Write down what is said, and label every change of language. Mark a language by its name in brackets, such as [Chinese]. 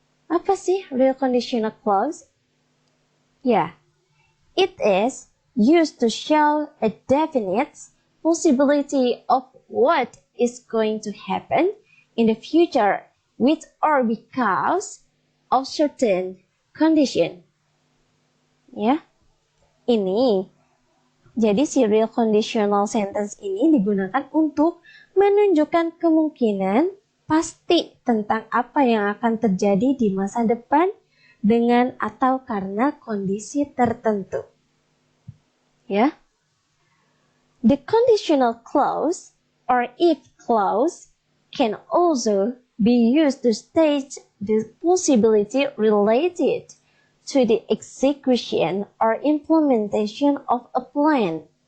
[Indonesian] Apa sih [English] real conditional clause? Ya, it is used to show a definite possibility of what is going to happen in the future with or because of certain condition. [Indonesian] Ya, ini jadi si real conditional sentence ini digunakan untuk menunjukkan kemungkinan pasti tentang apa yang akan terjadi di masa depan dengan atau karena kondisi tertentu. Ya. [English] The conditional clause or if clause can also be used to state the possibility related to the execution or implementation of a plan.